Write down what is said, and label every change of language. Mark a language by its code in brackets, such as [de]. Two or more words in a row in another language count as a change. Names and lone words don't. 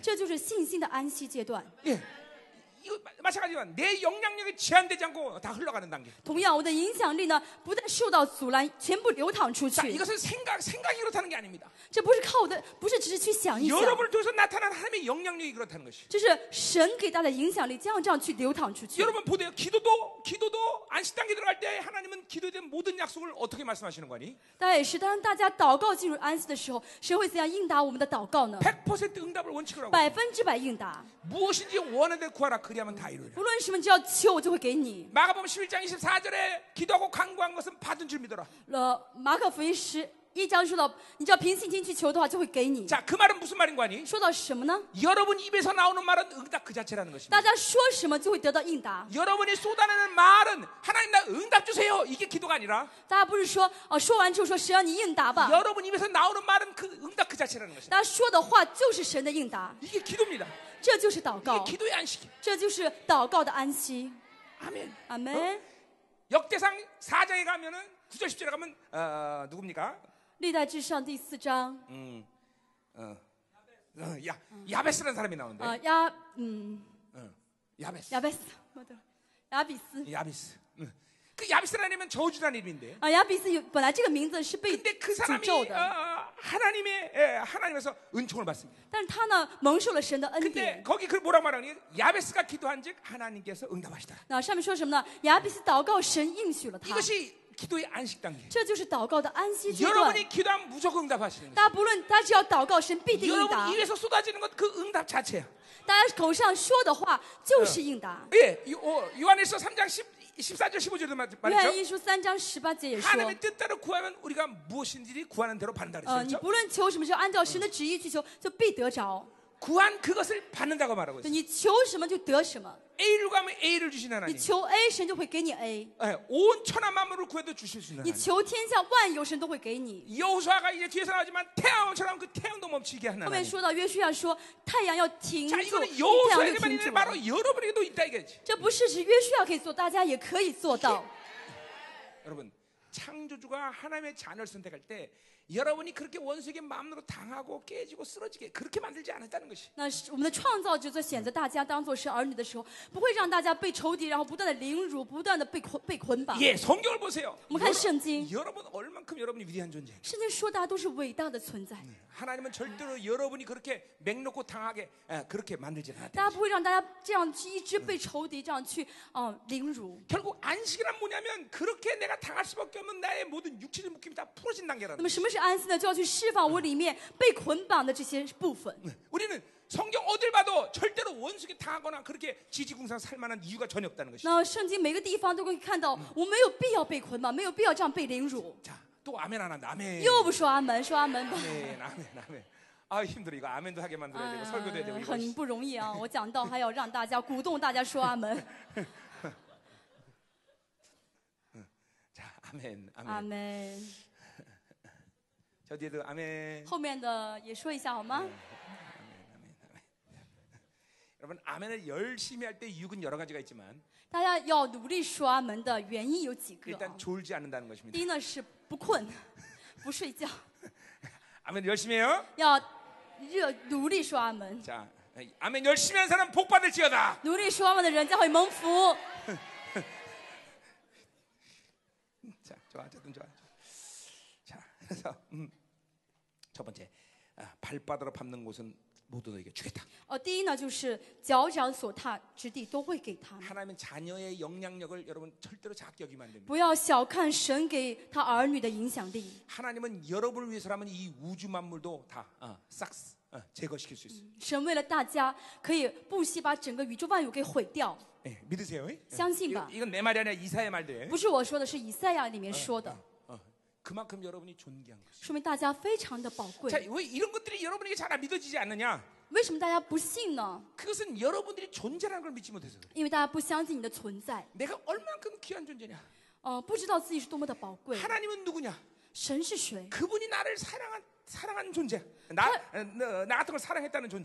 [zh] 这就是信心的安息阶段。 [ko] 예. 이거 마찬가지지만 내 영향력이 제한되지 않고 다 흘러가는 단계. [zh] 同样，我的影响力呢，不再受到阻拦，全部流淌出 [ko] 자, [zh] 去。 [ko] 이것은 생각이 그렇다는 게 아닙니다. [zh] 这不是靠我的，不是只是去想一想， [ko] 여러분을 통해서 나타나는 하나님의 영향력이 그렇다는 것이. [zh] 这是神给大家的影响力，这样去流淌出去。 [ko] 여러분 보세요. 기도도 안식 단계 들어갈 때 하나님은 기도에 대한 모든 약속을 어떻게 말씀하시는 거니? [zh] 当然也是，当大家祷告进入安息的时候，神会怎样应答我们的祷告呢？ [ko] 100% 응답을 원칙으로 하고 [zh] 100% 应答， [ko] 무엇인지 원하는 데 구하라 그리하면 다 이루리라. [zh] 无论什么，只要求，我就会给你。 [ko] 마가복음 11장 24절에 기도하고 간구한 것은 받은 줄 믿어라. [zh] 马可福音11章说到，你只要凭信心去求的话，就会给你。 [ko] 자, 그 말은 무슨 말인 거니? [zh] 说到什么呢？ [ko] 여러분 입에서 나오는 말은 응답 그 자체라는 것입니다. [zh] 大家说什么就会得到应答。 [ko] 여러분이 쏟아내는 말은 하나님 나 응답 주세요. 이게 기도가 아니라 [zh] 大家不是说说完之后说神让你应答吧？ [ko] 여러분 입에서 나오는 말은 그 응답 그 자체라는 것입니다. [zh] 大家说的话就是神的应答， [ko] 이게 기도입니다. [zh] 这就是祷 [ko] 이게 [zh] 告， [ko] 기도의 안식이. [zh] 这就是祷告的安息。 [ko] 아멘. [zh] 阿门。 [ko] 역대상 4장에 가면은 9절 10절에 가면 누굽니까? [zh] 历代至上第4章， [ko] 야베스라는 사람이 나오는데. 야베스. [zh] 亚贝斯，亚比斯 [ko] 야베스. 그 야베스라는 저주란 이름인데. [zh] 亚比斯本来这个名字是被 [ko] 근데 그 [zh] 诅 [ko] 사람이 [zh] 咒的， [ko] 하나님에서 은총을 받습니다. [zh] 但是他呢蒙受了神的恩 [ko] 근데 [zh] 典。 [ko] 거기 그 뭐라고 말하니? 야베스가 기도한즉 하나님께서 응답하시다. [zh] 那上面说什么呢？亚比斯祷告，神应许了他， [ko] 이것이 기도의 안식 단계. [zh] 这就是祷告的安息阶段。 [ko] 여러분이 기도하면 무조건 응답하시는 [zh] 大家不论，大家只要祷告，神必定应答 [ko] 여러분 。 입에서 쏟아지는 것 그 응답 자체야. [zh] 大家口上说的话就是应答。 [ko] 예, 요한일서 3장 14절 15절도 [zh] 约翰 [ko] 말이죠. [zh] 一书3章18节也说， [ko] 하나님의 뜻대로 구하면 우리가 무엇인지 구하는 대로 받는다 [zh] 你 [ko] 그랬죠. [zh] 不论求什么，就按照神的旨意去求，就必得着。 [ko] 구한 그것을 받는다고 말하고 있어요. [zh] 你求什么就得什么， [ko] A를 구하면 A를 주신 [zh] 你 [ko] 하나님. [zh] 求 A， 神就会给你 A； [ko] 온 천하 만물을 구해도 주실 수 있는 [zh] 你 [ko] 하나님. [zh] 求天下万有，神都会给你。 [ko] 여호수아가 이제 뒤에서 나오지만 태양처럼 그 태양도 멈추게 하는 [zh] 后面 [ko] 하나님. [zh] 说到约书亚说，太阳要停 [ko] 자, [zh] 住， [ko] 이거는 [zh] 太阳就 [ko] 여호수아에게만 [zh] 停 [ko] 있는 [zh] 住。 [ko] 바로 여러분에게도 있다 이거지. [zh] 这不是只约书亚可以做，大家也可以做到。 [ko] 여러분, 창조주가 하나님의 자녀를 선택할 때 여러분이 그렇게 원수에게 마음으로 당하고 깨지고 쓰러지게 그렇게 만들지 않았다는 것이. [zh] 那是我们的创造者在选择大家当做是儿女的时候，不会让大家被仇敌，然后不断的凌辱，不断的被捆绑。 [ko] 예, 성경을 보세요. [zh] 我们看圣经， [ko] 여러분 얼만큼 여러분이 위대한 존재. [zh] 圣经说大家都是伟大的存在， [ko] 하나님은 절대로 여러분이 그렇게 맹놓고 당하게 그렇게 만들지 [zh] 大 [ko] 않았다. [zh] 家不会让大家这样去一直被仇敌这样去凌辱。 [ko] 결국 안식이란 뭐냐면 그렇게 내가 당할 수밖에 없는 나의 모든 육체적 묶임이 다 풀어진 [zh] 那 [ko] 단계라는 [zh] 么什么是安息呢？就要去释放我里面被捆绑的这些部分。 [ko] 우리는 성경 어딜 봐도 절대로 원수에게 당하거나 그렇게 지지공상 살 만한 이유가 전혀 없다는 것이죠. [zh] 那圣经每个地方都可以看到，我没有必要被捆绑，没有必要这样被凌辱。 [ko] 자, 또 아멘 안 한다. 아멘. [zh] 又不说阿门，说阿门吧， [ko] 아멘, 아멘, 아멘. 아 힘들어 이거 아멘도 하게 만들어야 되고 설교도 해야 되고 이거. [zh] 很不容易啊！我讲到还要让大家鼓动大家说阿门， [ko] 자, 아멘, 아멘. [zh] 阿门。 [ko] 저 뒤에도 아멘. [zh] 后面的也说一下好吗？ [ko] 여러분 아멘을 열심히 할 때 이유는 여러 가지가 있지만 [zh] 大家要努力说阿门的原因有几个啊 [ko] 일단 ？ 졸지 않는다는 것입니다. [zh] 第一呢是不困，不睡觉， [ko] 아멘 열심히 해요. [zh] 要努力说阿门。 [ko] 자, 아멘 열심히 하는 사람 복 받을지어다. [zh] 努力说阿门的人将会蒙福。 [ko] 자, 좋아, 어쨌든 좋아. 자, 그래서 첫 번째 발바닥으로 밟는 곳은 모두 너에게 주겠다. [zh] 第一呢就是脚掌所踏之地都会给他们。 [ko] 하나님은 자녀의 영향력을 여러분 절대로 작게 여기면 안 됩니다. [zh] 不要小看神给他儿女的影响力。 [ko] 하나님은 여러분을 위해서라면 이 우주 만물도 다 싹 제거시킬 수 있어요. [zh] 神为了大家，可以不惜把整个宇宙万有给毁掉。 [ko] 예, 믿으세요? 예? [zh] 相信吧， [ko] 이건 내 말이 아니라 이사의 말들. [zh] 不是我说的，是以赛亚里面说的， [ko] 그만큼 여러분이 존귀한 것이. [zh] 说明大家非常的宝贵 [ko] 자, 。 왜 이런 것들이 여러분에게 잘 안 믿어지지 않느냐? [zh] 为什么大家不信呢？ [ko] 그것은 여러분들이 존재라는 걸 믿지 못해서 그래. [zh] 因为大家不相信你的存在， [ko] 내가 얼만큼 귀한 존재냐? [zh] 不知道自己是多么的宝贵。 [ko] 하나님은 누구냐? [zh] 神是谁？ [ko] 그분이 나를 사랑한 존재. 나 같은 걸 사랑했다는 존재.